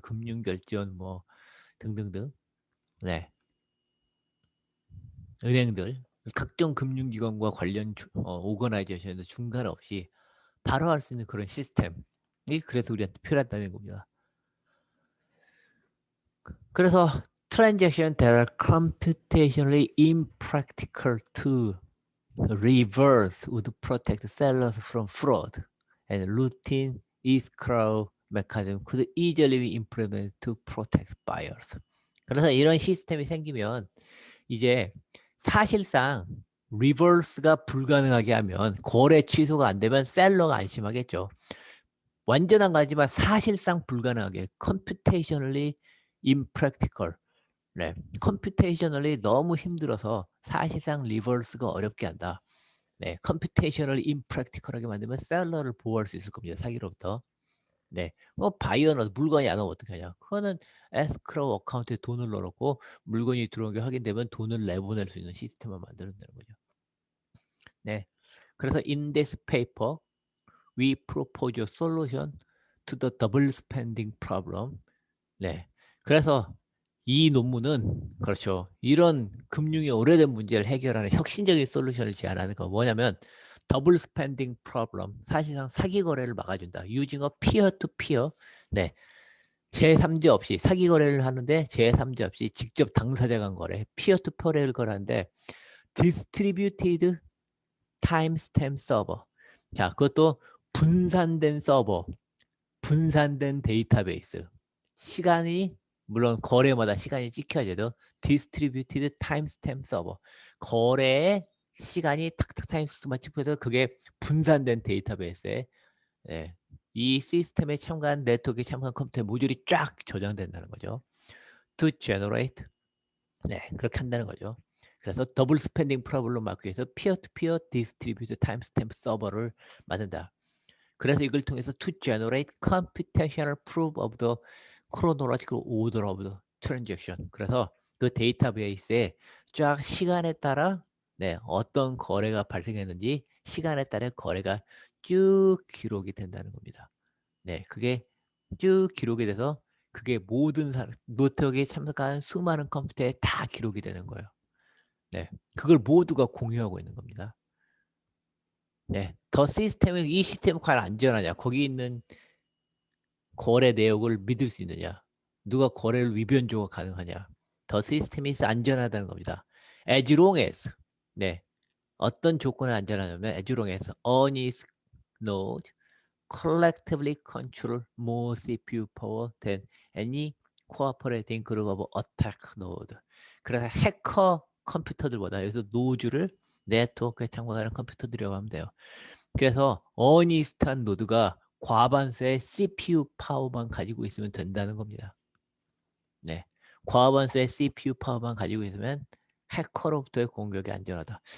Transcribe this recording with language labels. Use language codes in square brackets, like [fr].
[ko] 금융결제원 뭐 등등등. 네. 은행들 각종 금융기관과 관련 오거나이제이션에서 중간 없이 바로 할 수 있는 그런 시스템이 그래서 우리한테 필요하다는 겁니다. [en] 그래서 transaction that are computationally impractical to reverse would protect sellers from fraud and routine escrow mechanism could easily be implemented to protect buyers. [ko] 그래서 이런 시스템이 생기면 이제 사실상 리버스가 불가능하게 하면 거래 취소가 안 되면 셀러가 안심하겠죠. 완전한 거지만 사실상 불가능하게 [en] computationally impractical [ko] 네, 컴퓨테이셔널이 너무 힘들어서 사실상 리버스가 어렵게 한다. 네, 컴퓨테이셔널 임프랙티컬하게 만들면 셀러를 보호할 수 있을 겁니다. 사기로부터. 네, 바이어는 물건이 안 오면 어떻게 하냐? 그거는 에스크로우 어카운트에 돈을 넣어놓고 물건이 들어온 게 확인되면 돈을 내보낼 수 있는 시스템을 만드는다는 거죠. [en] 네, 그래서 in this paper we propose a solution to the double spending problem. [ko] 네, 그래서 이 논문은 그렇죠. 이런 금융의 오래된 문제를 해결하는 혁신적인 솔루션을 제안하는 거 뭐냐면 더블 스펜딩 프로블럼 사실상 사기 거래를 막아준다. [en] using a peer to peer 네. [ko] 제3자 없이 사기 거래를 하는데 제3자 없이 직접 당사자 간 거래 peer to peer를 거래하는데 distributed timestamp 서버 자 그것도 분산된 서버 분산된 데이터베이스 시간이 물론 거래마다 시간이 찍혀져도 디스트리뷰티드 타임스탬프 서버 거래의 시간이 탁탁 타임스탬프만 찍혀서 그게 분산된 데이터베이스에 네, 이 시스템에 참가한 네트워크에 참가한 컴퓨터 모듈이 쫙 저장된다는 거죠. [en] To generate [ko] 네 그렇게 한다는 거죠. 그래서 더블 스펜딩 프로블럼 막기 위해서 피어-투-피어 디스트리뷰트 타임스탬프 서버를 만든다. 그래서 이걸 통해서 [en] to generate computational proof of the chronological order of the transaction. [ko] 그래서 그 데이터베이스에 쫙 시간에 따라 네, 어떤 거래가 발생했는지 시간에 따라 거래가 쭉 기록이 된다는 겁니다. 네, 그게 쭉 기록이 돼서 그게 모든 노트워크에 참석한 수많은 컴퓨터에 다 기록이 되는 거예요. 네, 그걸 모두가 공유하고 있는 겁니다. 네, 더 시스템이 이 시스템이 과연 안전하냐? 거기 있는 거래 내역을 믿을 수 있느냐? 누가 거래를 위변조가 가능하냐? 더 시스템이 안전하다는 겁니다. [en] As long as [ko] 네, 어떤 조건을 안전하냐면 [en] as long as on is node collectively control more CPU power than any cooperating group of attack node. [ko] 그래서 해커 컴퓨터들보다 여기서 노드를 네트워크에 참고하는 컴퓨터들이라고 하면 돼요. 그래서 어니스트한 노드가 과반수의 CPU 파워만 가지고 있으면 된다는 겁니다. 네, 과반수의 CPU 파워만 가지고 있으면 해커로부터의 공격이 안전하다.